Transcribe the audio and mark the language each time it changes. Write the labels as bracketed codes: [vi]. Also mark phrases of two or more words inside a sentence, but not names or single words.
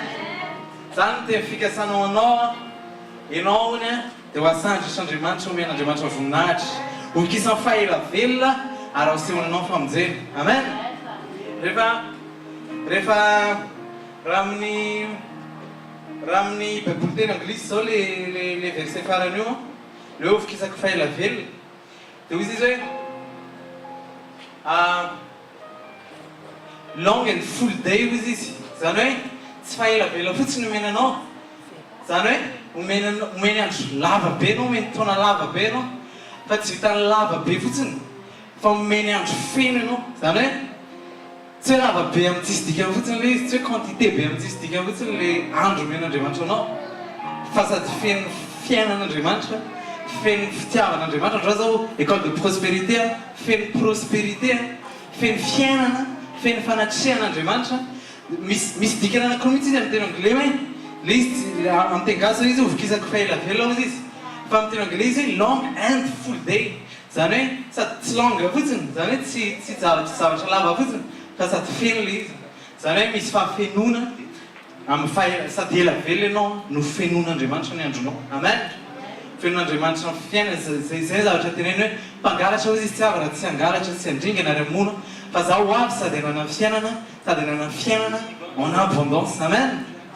[mg] Zany teny fikasanao anao ianao ony dia ho asandritra Andriamanitra omen'Andriamanitra voninahitra hovokisa fa ela velona ary asehony anao ny famonjena. Amen. Rehefa raha amin'ny baiboly teny anglisy zao le verset farany io le hovokisako fa ela velona dia hoy izy hoe [en] long and full day [mg] hoy izy. Zany hoe tsy fa ela velona fotsiny omenanao. Zany hoe omeny andro lava be anao, omeny taona lava be anao fa tsy vitany lava be fotsiny fa omeny andro feno ianao. Zany hoe tsy hoe lava be amin'ny tsisy dikany fotsiny le izy, tsy hoe quantité be amin'ny tsisy dikany fotsiny le andro omen'Andriamanitra anao fa sady feno fiainan'Andriamanitra, feno fitiavan'Andriamanitra. Andro zao [fr] école de prospérité [mg] feno prospérité, feno fiainana, feno fanatrehan'Andriamanitra. Misy dikany anankiroa mihitsy izy amin'ny teny anglais hoe le izy amin'ny teny gasy izy hovokisako fa ela velona hozy izy, fa amin'ny teny anglais izy [en] long and full day. [mg] Zany hoe sady tsy longa fotsiny, zany hoe tsy zavatra lava fotsiny fa sady feno le izy. Zany hoe misy fahafenona amin'ny sady ela velona ianao no fenon'Andriamanitra ny andronao. Amen. Fenon'Andriamanitra ny fiainana zay zavatra teneny hoe mpangalatra hozy izy tsy avy raha tsy angalatra tsy andringana ary hamono fa zaho avy sady anana fiainana sady anana fiainana [fr] en abondance.